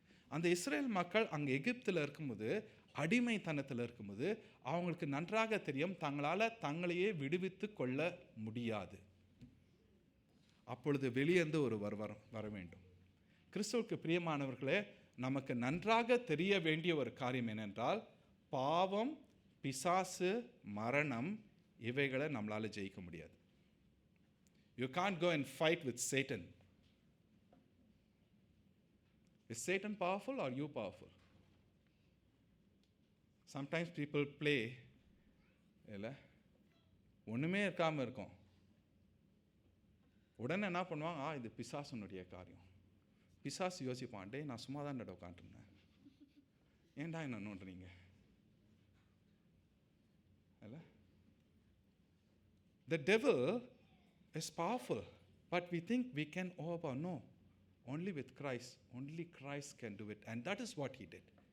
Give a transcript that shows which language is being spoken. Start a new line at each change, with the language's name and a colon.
Tamil: அந்த இஸ்ரேல் மக்கள் அங்கே எகிப்தில் இருக்கும்போது, அடிமைத்தனத்தில் இருக்கும்போது அவங்களுக்கு நன்றாக தெரியும் தங்களால் தங்களையே விடுவித்து கொள்ள முடியாது. அப்பொழுது வெளியேந்து ஒரு வர வேண்டும். கிறிஸ்துவுக்கு பிரியமானவர்களே, நமக்கு நன்றாக தெரிய வேண்டிய ஒரு காரியம் என்னென்றால், பாவம், பிசாசு, மரணம் இவைகளை நம்மளால ஜெயிக்க முடியாது.
English: You can't go and fight with Satan. Is Satan powerful or you powerful? Sometimes people play,
Tamil: இல்லை ஒன்றுமே இருக்காமல் இருக்கும். உடனே என்ன பண்ணுவாங்க, இது பிசாசுனுடைய காரியம். பிசாசு யோசிப்பான், டே நான் சும்மா தான் உட்காந்துருந்தேன், ஏன்டா என்ன நோண்டுறீங்க? இல்லை,
English: the devil is powerful, but we think we can overpower. No, only with Christ. Only Christ can do it, and that is what he did.